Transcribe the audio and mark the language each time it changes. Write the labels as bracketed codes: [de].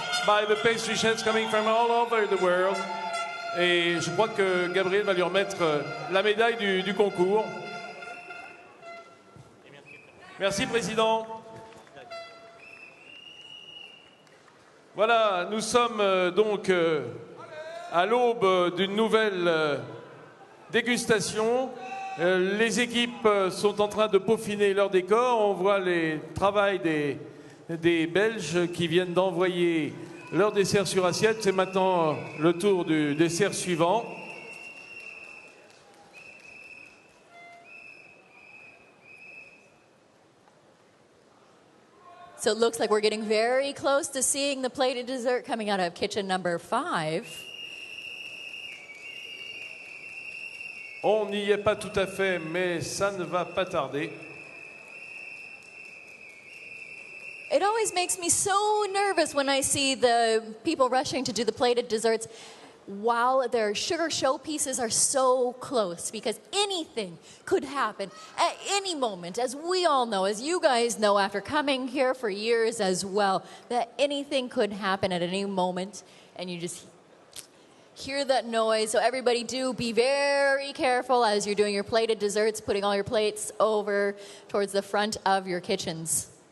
[en] by the pastry chefs coming from all over the world. [fr] Et je crois que Gabriel va lui remettre la médaille du concours. Merci, Président. Voilà, nous sommes donc à l'aube d'une nouvelle dégustation. Les équipes sont en train de peaufiner leur décor. On voit le travail des Belges qui viennent d'envoyer leur dessert sur assiette. C'est maintenant le tour du dessert suivant. [en] So it looks like we're getting very close to seeing the plated dessert coming out of kitchen number 5. [fr] On n'y est pas tout à fait, mais ça ne va pas tarder. [en] It always makes me so nervous when I see the people rushing to do the plated desserts while their sugar showpieces are so close, because anything could happen at any moment, as we all know, as you guys know after coming here for years as well, that anything could happen at any moment, and you just hear that noise. So everybody do be very careful as you're doing your plated desserts, putting all your plates over towards the front of your kitchens.